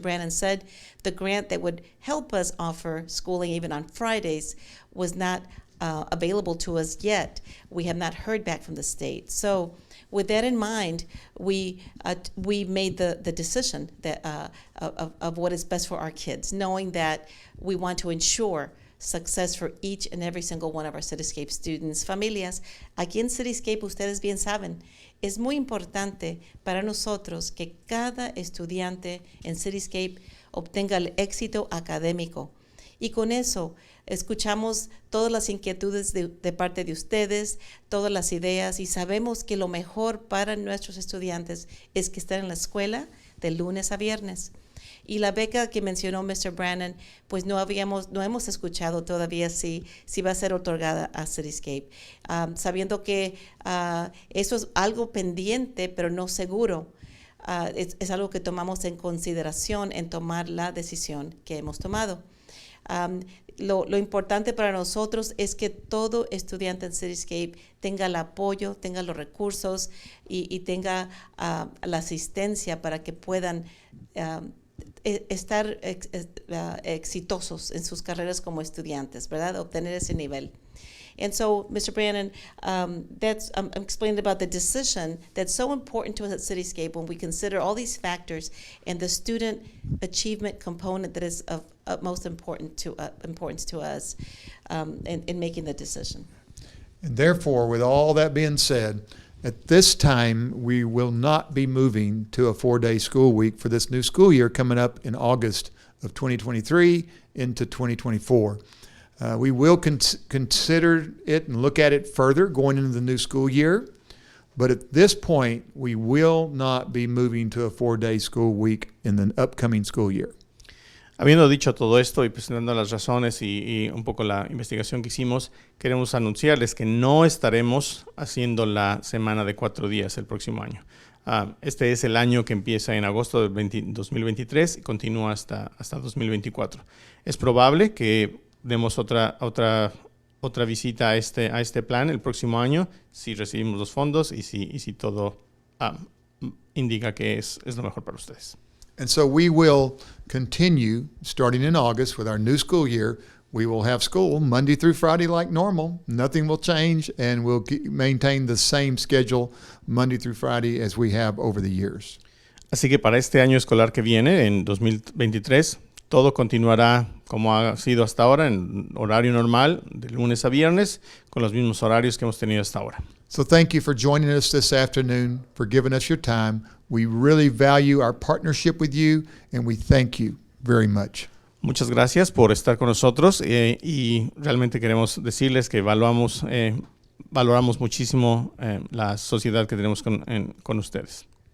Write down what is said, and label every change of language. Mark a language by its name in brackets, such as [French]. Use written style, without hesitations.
[English] Brannon said, the grant that would help us offer schooling even on Fridays was not available to us yet. We have not heard back from the state. So with that in mind, we made the decision that of what is best for our kids, knowing that we want to ensure success for each and every single one of our Cityscape students. [Spanish] Familias, aquí en Cityscape, ustedes bien saben, es muy importante para nosotros que cada estudiante en Cityscape obtenga el éxito académico. Y con eso escuchamos todas las inquietudes de parte de ustedes, todas las ideas, y sabemos que lo mejor para nuestros estudiantes es que estén en la escuela de lunes a viernes. Y la beca que mencionó Mr. Brannon, pues no hemos escuchado todavía si va a ser otorgada a Cityscape, sabiendo que eso es algo pendiente, pero no seguro. Es algo que tomamos en consideración en tomar la decisión que hemos tomado. Lo importante para nosotros es que todo estudiante en Cityscape tenga el apoyo, tenga los recursos y tenga la asistencia para que puedan estar exitosos en sus carreras como estudiantes, ¿verdad? Obtener ese nivel. [English] And so, Mr. Brannon, I'm explaining about the decision that's so important to us at Cityscape when we consider all these factors and the student achievement component that is of utmost importance to us in making the decision. And therefore, with all that being said, at this time, we will not be moving to a 4-day school week for this new school year coming up in August of 2023 into 2024. We will consider it and look at it further going into the new school year. But at this point, we will not be moving to a 4-day school week in the upcoming school year. [Spanish] Habiendo dicho todo esto y presentando las razones y un poco la investigación que hicimos, queremos anunciarles que no estaremos haciendo la semana de 4 días el próximo año. Este es el año que empieza en agosto de 2023 y continúa hasta 2024. Es probable que demos otra visita a este plan el próximo año si recibimos los fondos y si todo indica que es lo mejor para ustedes. [English] And so we will continue starting in August with our new school year. We will have school Monday through Friday like normal. Nothing will change, and we'll maintain the same schedule Monday through Friday as we have over the years. [Spanish] Así que para este año escolar que viene, en 2023, todo continuará como ha sido hasta ahora, en horario normal, de lunes a viernes, con los mismos horarios que hemos tenido hasta ahora. [English] So thank you for joining us this afternoon, for giving us your time. We really value our partnership with you, and we thank you very much. [Spanish] Muchas gracias por estar con nosotros y realmente queremos decirles que valoramos muchísimo la sociedad que tenemos con ustedes.